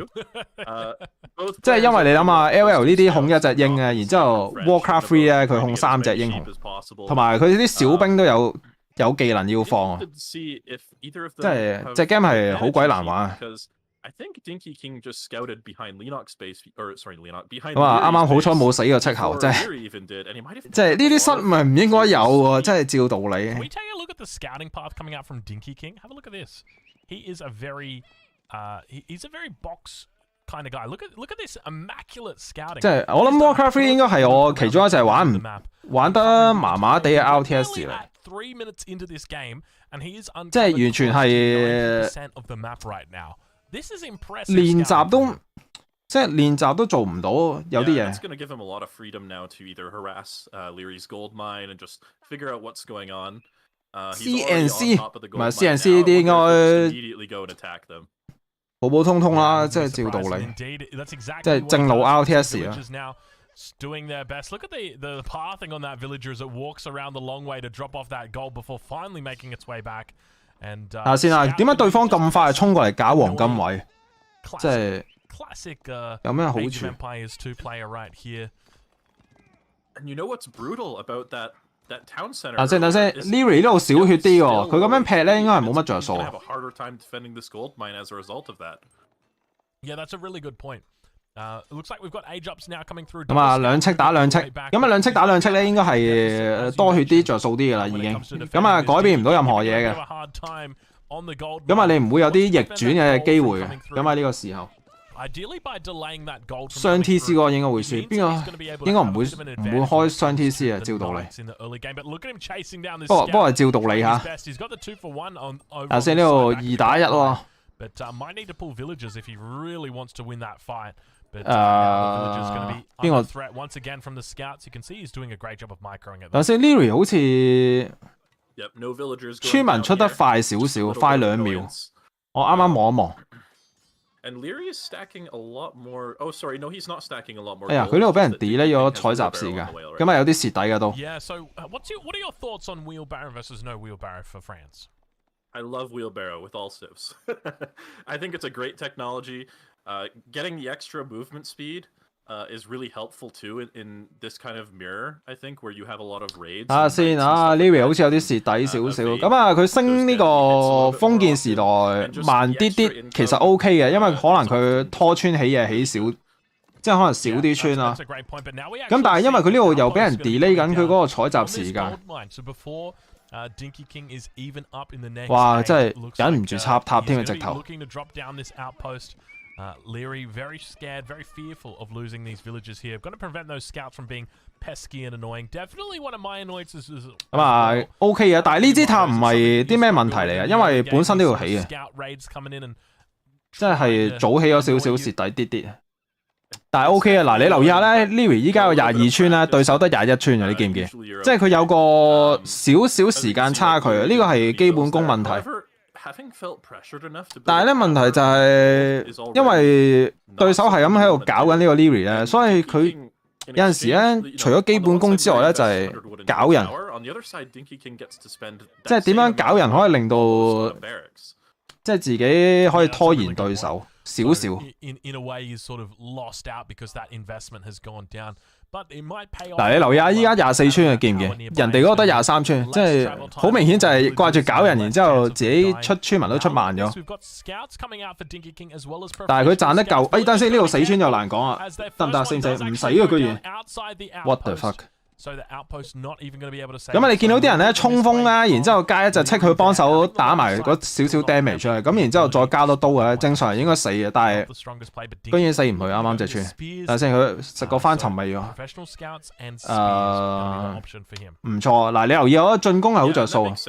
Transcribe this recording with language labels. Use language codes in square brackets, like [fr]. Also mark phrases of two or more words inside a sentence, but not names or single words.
[yue] 即係因為你諗下 ，LL 呢啲控一隻鷹啊，然之後 Warcraft 3咧佢控3隻英雄，同埋佢啲小兵都有技能要放啊！即係隻 game 係好鬼難玩啊！咁啊，啱啱好彩冇死個戚後，即係呢啲失誤係唔應該有喎，即係照道理。 [en] He's a very box kind of guy. Look at this immaculate scouting. [yue] 即係我諗 Warcraft 3應該係我其中一隻玩得麻麻地嘅 RTS 嚟。即係完全係練習都即係練習都做唔到，有啲嘢。 [en] It's going to give him a lot of freedom now to either harass Leary's gold mine and just figure out what's going on. [yue] CNC 唔係 CNC 呢啲應該 [en] immediately go and attack them. [yue] 普普通通啦，即係照道理，即係正路 RTS 啊。 [en] Doing their best. Look at the pathing on that villager as it walks around the long way to drop off that gold before finally making its way back. And [yue] 睇下先啊，點解對方咁快衝過嚟搞黃金位？即係 [en] classic [yue] 有咩好處 [en] Empires 2 player right here. And you know what's brutal about that town center? [yue] 等先 ，Leary 呢度少血啲喎，佢咁樣劈咧應該係冇乜着數。 [en] Have a harder time defending this gold mine as a result of that. Yeah, that's a really good point. It looks like we've got age ups now coming through. [yue] 咁啊，兩戚打兩戚，咁啊兩戚打兩戚咧，應該係多血啲着數啲噶啦，已經。咁啊，改變唔到任何嘢嘅。咁啊，你唔會有啲逆轉嘅機會嘅。咁喺呢個時候，雙 TC 嗰個應該會輸，邊個應該唔會開雙 TC 啊？照道理。不過係照道理嚇。頭先呢度2打1喎。 [en] But might need to pull villagers if he really wants to win that fight. But [yue] 邊個 [en] threat once again from the scouts? You can see he's doing a great job of microing it. [yue] 頭先 Leary 好似村民出得快少少，快2秒。我啱啱望一望。 [en] And Leary is stacking a lot more. Oh, sorry, no, he's not stacking a lot more. [yue] 哎呀，佢呢度俾人 delay 咗採集時㗎，咁啊有啲蝕底㗎都。 [en] Yeah. So, what are your thoughts on wheelbarrow versus no wheelbarrow for France? I love wheelbarrow with all civs. I think it's a great technology. Getting the extra movement speed is really helpful too in this kind of mirror, I think, where you have a lot of raids. [yue] 先啊 ，Leary 好似有啲蝕底少少。咁啊，佢升呢個封建時代慢啲啲，其實 OK 嘅，因為可能佢拖村起嘢起少，即係可能少啲村啦。咁但係因為佢呢度又俾人 delay 緊佢嗰個採集時間。 [en] Dinky King is even up in the next. [yue] 哇！真係忍唔住插塔添啊！直頭。 [en] Leary very scared, very fearful of losing these villagers here. Got to prevent those scouts from being pesky and annoying. Definitely one of my annoyances. [yue] 咁啊 OK 嘅，但係呢支塔唔係啲咩問題嚟嘅，因為本身都要起嘅，即係早起咗少少蝕底啲啲。但係 OK 啊，嗱你留意下咧 ，Leary 依家有22村咧，對手得21村啊，你見唔見？即係佢有個少少時間差距啊，呢個係基本功問題。但係咧問題就係，因為對手係咁喺度搞緊呢個 Leary 咧，所以佢有陣時咧，除咗基本功之外咧，就係搞人，即係點樣搞人可以令到，即係自己可以拖延對手。少少。 [en] In a way, he's sort of lost out because that investment has gone down. But it might pay off. [yue] 嗱，你留意下依家24村啊，見唔見？人哋嗰個得23村，即係好明顯就係掛住搞人，然之後自己出村民都出慢咗。但係佢賺得夠，哎，等先呢度死村就難講啊，得唔得？死唔死？唔死啊，居然 ！ [en] What the fuck？ [yue] 咁啊！你見到啲人咧衝鋒啦，然之後加一隻戚佢幫手打埋嗰少少 damage 出嚟，咁然之後再加多刀嘅，正常人應該死嘅，但係居然死唔去，啱啱隻村。等陣先，佢食過翻尋味喎。唔錯，嗱你留意我進攻係好着數。